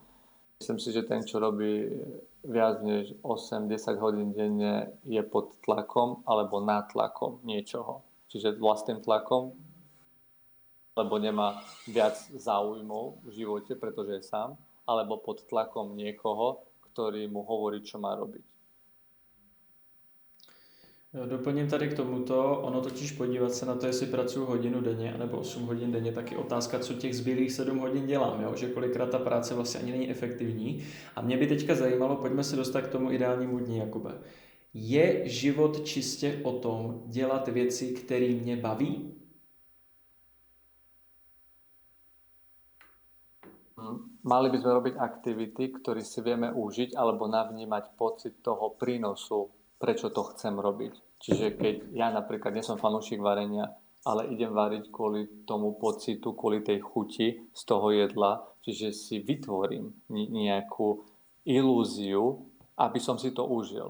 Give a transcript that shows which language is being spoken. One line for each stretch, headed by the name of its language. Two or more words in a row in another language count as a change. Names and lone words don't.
Slovak: Myslím si, že ten, čo robí viac než 8-10 hodín denne, je pod tlakom alebo nad tlakom niečoho. Čiže vlastným tlakom, lebo nemá viac záujmov v živote, pretože je sám, alebo pod tlakom niekoho, ktorý mu hovorí, čo má robiť.
Czech: Doplním tady k tomuto, ono totiž podívat se na to, jestli pracuji hodinu denně, nebo 8 hodin denně, tak je otázka, co těch zbylých 7 hodin dělám, jo? Že kolikrát ta práce vlastně ani není efektivní. A mě by teďka zajímalo, pojďme se dostat k tomu ideálnímu dní, Jakube. Je život čistě o tom dělat věci, které mě baví?
Slovak: Mali by sme robiť aktivity, ktoré si vieme užiť alebo navnímať pocit toho prínosu, prečo to chcem robiť. Čiže keď ja napríklad nie som fanúšik varenia, ale idem variť kvôli tomu pocitu, kvôli tej chuti z toho jedla, čiže si vytvorím nejakú ilúziu, aby som si to užil.